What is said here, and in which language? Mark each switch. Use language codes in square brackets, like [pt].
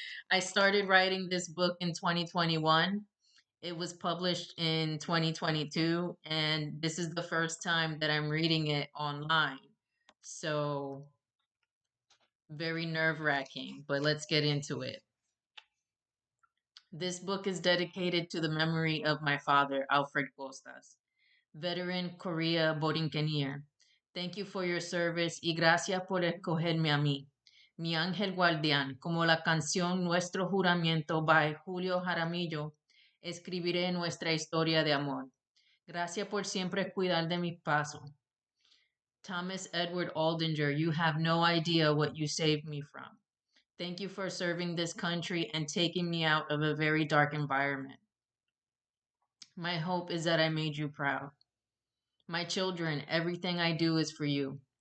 [en] I started writing this book in 2021. It was published in 2022, and this is the first time that I'm reading it online. So, very nerve-wracking, but let's get into it. This book is dedicated to the memory of my father, Alfred Costas, veteran Korea Borinquenier. Thank you for your service [es] y gracias por escogerme a mí, mi ángel guardián, como la canción Nuestro Juramento by Julio Jaramillo. Escribiré nuestra historia de amor. Gracias por siempre cuidar de mis pasos. [en] Thomas Edward Aldinger, you have no idea what you saved me from. Thank you for serving this country and taking me out of a very dark environment. My hope is that I made you proud. My children, everything I do is for you.